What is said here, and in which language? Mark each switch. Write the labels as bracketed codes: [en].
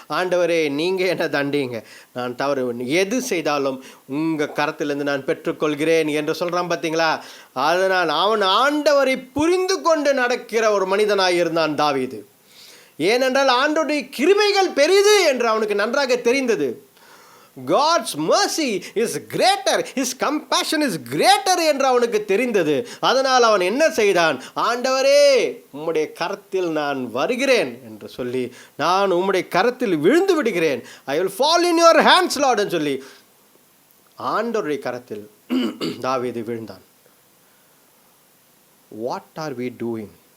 [ta] ஆண்டவரே, நீங்கள் என்ன தண்டிங்க, நான் தவறு எது செய்தாலும் உங்கள் கரத்திலிருந்து நான் பெற்றுக்கொள்கிறேன் என்று சொல்கிறான். பார்த்தீங்களா? அதனால் அவன் ஆண்டவரை புரிந்து கொண்டு நடக்கிற ஒரு மனிதனாக இருந்தான் தாவீது. ஏனென்றால் ஆண்டவருடைய கிருபைகள் பெரிது என்று அவனுக்கு நன்றாக தெரிந்தது. [en] God's mercy is greater, his compassion is greater [ta] என்று அவனுக்கு தெரிந்தது. அதனால் அவன் என்ன செய்தான்? ஆண்டவரே, உம்முடைய கரத்தில் நான் வருகிறேன் என்று சொல்லி, நான் உம்முடைய கரத்தில் விழுந்து விடுகிறேன், [en] I will fall in your hands Lord [ta] என்று சொல்லி ஆண்டவருடைய கரத்தில் தாவீது விழுந்தான். [en] What are we doing?